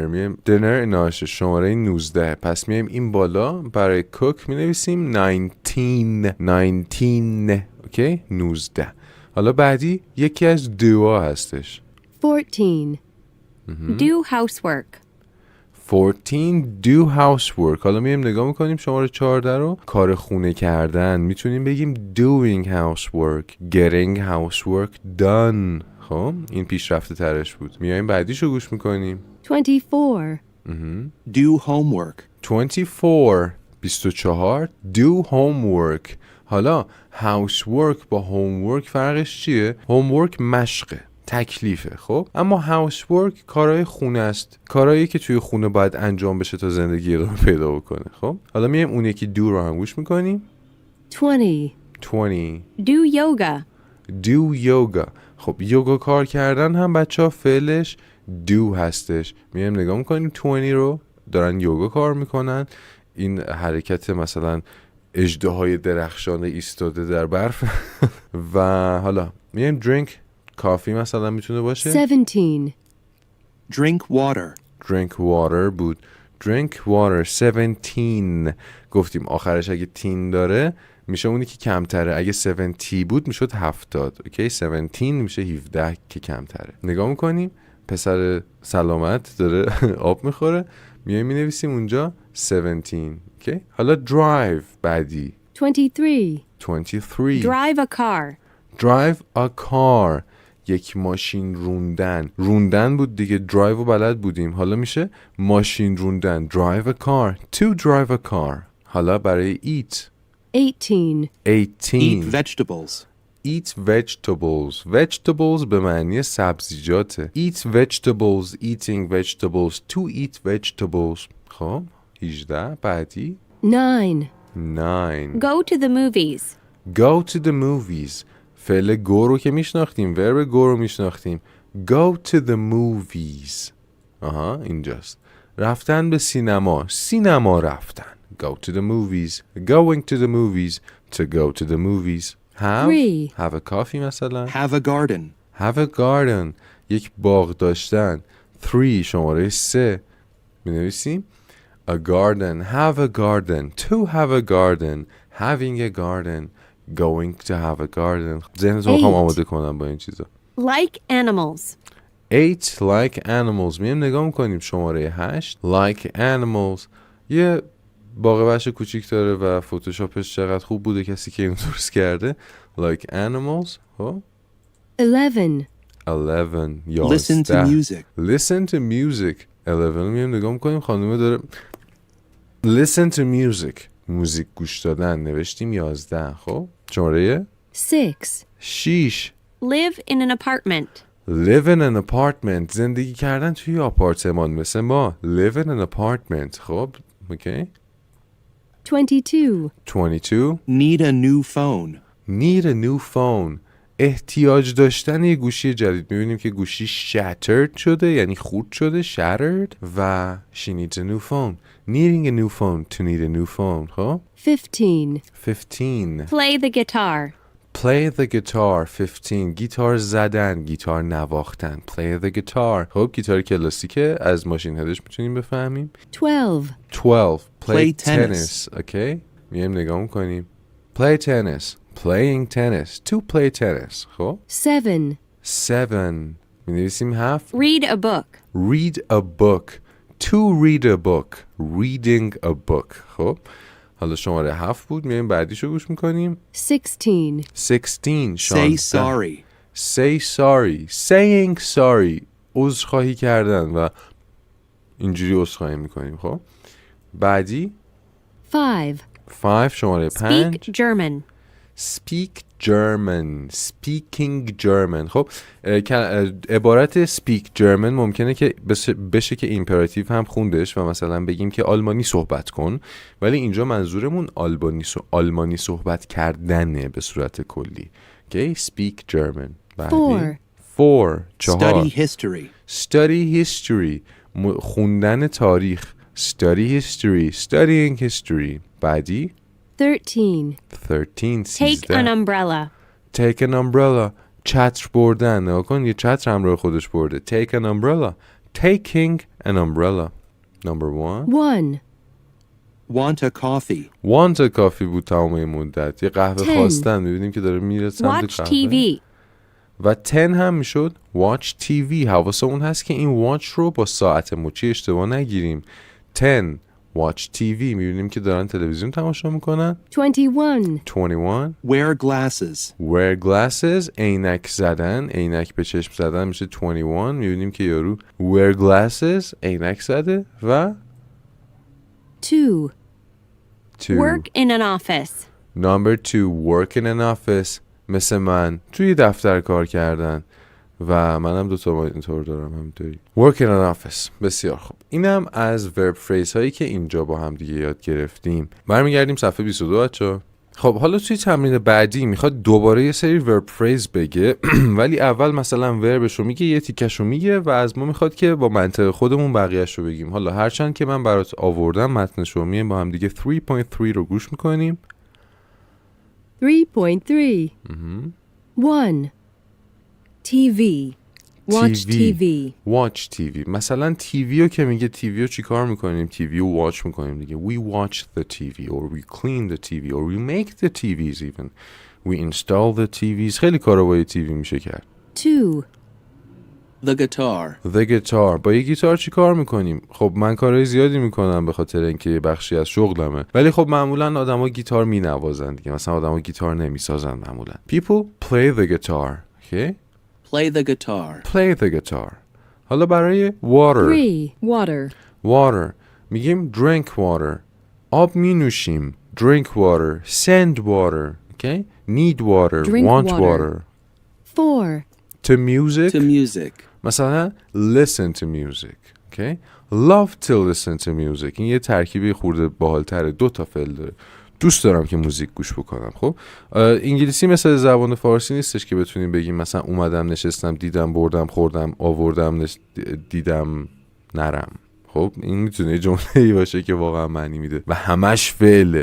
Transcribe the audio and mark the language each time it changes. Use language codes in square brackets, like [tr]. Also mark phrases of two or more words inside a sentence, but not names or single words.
[fa] میایم dinner ناشه شماره 19. پس میایم این بالا برای cook مینویسیم 19. اوکی؟ 19. حالا بعدی یکی از دوها هستش. [en] 14 Do housework 14 do housework. [fa] حالا میایم نگاه میکنیم شماره 14 رو. کار خونه کردن. میتونیم بگیم [en] doing housework, getting housework done. [fa] خب این پیشرفته ترش بود. میایم بعدیشو گوش میکنیم. [en] 24 Do homework. 24 do homework. [fa] حالا housework با homework فرقش چیه؟ homework مشقه، تکلیفه. خب اما housework کارهای خونه است، کارهایی که توی خونه باید انجام بشه تا زندگی ادامه پیدا بکنه. خب حالا میایم اون یکی do رو هم گوش میکنیم. [en] 20 Do yoga do yoga. [fa] خب یوگا کار کردن هم بچه‌ها فعلش do هستش. میایم نگاه میکنیم 20 رو دارن یوگا کار میکنن. این حرکت مثلا اژدهای درخشان ایستاده در برف. و حالا میایم drink کافی مثلا میتونه باشه. [en] 17 Drink water. drink water [fa] بود. [en] drink water [fa] 17 گفتیم آخرش اگه تین داره میشه اونی که کمتره. اگه 70 بود میشد 70. اوکی 17 میشه 17 که کمتره. نگاه میکنیم پسر سلامت داره آب میخوره. میایم مینویسیم اونجا 17. اوکی؟ حالا drive بعدی [en] 23. 23. Drive a car. drive a car [fa] یک ماشین روندن. روندن بود دیگه، drive رو بلد بودیم. حالا میشه ماشین روندن. [en] drive a car. to drive a car. [fa] حالا برای eat [en] 18. 18. Eat vegetables. eat vegetables. vegetables [fa] به معنی سبزیجاته. [en] eat vegetables. eating vegetables. to eat vegetables. [fa] خب 18 بعدی [en] 9. 9. Go to the movies. go to the movies. [fa] فعل go رو که میشناختیم، [en] verb go [fa] رو میشناختیم. [en] go to the movies. [fa] آها اینجاست. رفتن به سینما. سینما رفتن. [en] go to the movies. going to the movies. to go to the movies. have a coffee مثلا. Have a garden. have a garden. [fa] یک باغ داشتن. 3 شماره 3 می‌نویسیم [en] a garden. have a garden. to have a garden. having a garden. going to have a garden. [fa] ذهنتون میخوام آماده کنم با این چیزا. [en] Like animals. 8 like animals. [fa] میایم نگاه میکنیم شماره 8 [en] like animals. [fa] یه باغ وحش کوچیک داره و فتوشاپش چقدر خوب بوده کسی که اینو درست کرده. [en] like animals. 11. 11 Listen to 11. music. listen to music. 11 [fa] میایم نگاه میکنیم خانومه داره [en] listen to music. [fa] موزیک گوش دادن. نوشتیم 11. خب شماره [en] 6. 6 Live in an apartment. live in an apartment. [fa] زندگی کردن توی آپارتمان مثل ما. [en] live in an apartment. [fa] خب اوکی. [en] 22. 22 Need a new phone. need a new phone. [fa] احتیاج داشتن یه گوشی جدید. میبینیم که گوشی shattered شده یعنی خورد شده shattered و [en] she needs a new phone. needing a new phone. to need a new phone. خب 15. 15 Play the guitar. play the guitar. 15 [fa] گیتار زدن. گیتار نواختن. [en] play the guitar. [fa] خب گیتار کلاسیکه از ماشین هدش میتونیم بفهمیم. [en] 12. 12 Play tennis. [fa] اوکی میایم نگاه میکنیم [en] play tennis. playing tennis. to play tennis. [fa] خب [en] 7. [fa] 7 می‌نویسیم 7 [en] Read a book. read a book. to read a book. reading a book. [fa] خب حالا شماره 7 بود. میایم بعدیشو گوش میکنیم [en] 16. 16 Say sorry. say sorry. saying sorry. [fa] عذرخواهی کردن و اینجوری عذرخواهی میکنیم. خب بعدی [en] 5. [fa] 5 شماره 5 [en] Speak German. speak German. speaking German. خب عبارت speak German ممکنه که بشه که ایمپراتیو هم خوندش و مثلا بگیم که آلمانی صحبت کن، ولی اینجا منظورمون آلمانی صحبت کردنه به صورت کلی. okay? speak German. بعدی 4 Study history. study history. [fa] خوندن تاریخ. [en] study history. studying history. بعدی 13. 13 Take an umbrella. take an umbrella. [fa] چتر بردن. نگاه کن یه چتر همراه خودش برده. [en] take an umbrella. taking an umbrella. number 1 1. Want a coffee. want a coffee [fa] بود تمام این مدت. یه قهوه [en] 10. [fa] خواستن. می‌بینیم که داره میره سمت [en] Watch [fa] قهوه. [en] TV. [fa] و 10 هم میشد [en] watch TV. [fa] حواسمون هست که این watch رو با ساعت مچی اشتباه نگیریم. [en] 10 watch TV. [fa] میبینیم که دارن تلویزیون تماشا میکنن. [en] 21. 21 Wear glasses. wear glasses. [fa] عینک زدن. عینک به چشم زدن میشه 21. میبینیم که یارو [en] wear glasses [fa] عینک زده. و [en] 2. 2 Work in an office. number 2 work in an office. [fa] مثل من توی دفتر کار کردن و منم دوتا اینطور دارم همینطوری. [en] work in an office. [fa] بسیار خوب. اینم از [en] verb phrase [fa] هایی که اینجا با هم دیگه یاد گرفتیم. برمیگردیم صفحه 22 بچه‌ها. خب حالا توی تمرین بعدی میخواد دوباره یه سری [en] verb phrase [fa] بگه ولی اول مثلا verbشو میگه یه تیکشو میگه و از ما میخواد که با منطق خودمون بقیه‌شو بگیم. حالا هرچند که من برات آوردم متنشو میایم با هم دیگه 3.3 رو گوش میکنیم. [en] 3.3. 1. TV. Watch TV. watch TV. [fa] مثلا TV رو که میگه TV رو چی کار میکنیم؟ TV رو watch میکنیم دیگه. [en] we watch the TV or we clean the TV or we make the TVs even. we install the TVs. [fa] خیلی کارا با TV میشه کرد. [en] 2. The guitar. The guitar. [fa] با یه گیتار چی کار میکنیم؟ خب من کارهای زیادی میکنم به خاطر اینکه یه بخشی از شغلمه، ولی خب معمولا آدما گیتار مینوازن دیگه، مثلا آدما گیتار نمیسازن معمولا. [en] People play the guitar. Okay? Play the guitar. Play the guitar. [fa] حالا برای water. [en] 3. Water. Water. میگیم drink water. [fa] آب می نوشیم. [en] Drink water. Send water. Okay? Need water. Drink Want water. water. 4. To music. To music. مثلا listen to music. Okay? Love to listen to music. [fa] این یه ترکیبی خورده باحال‌تره، 2 تا فعل داره. دوست دارم که موزیک گوش بکنم. خب انگلیسی مثل زبان فارسی نیستش که بتونیم بگیم مثلا اومدم نشستم دیدم بردم خوردم آوردم دیدم نرم. خب این میتونه یه جمله‌ای باشه که واقعا معنی میده و همش فعله.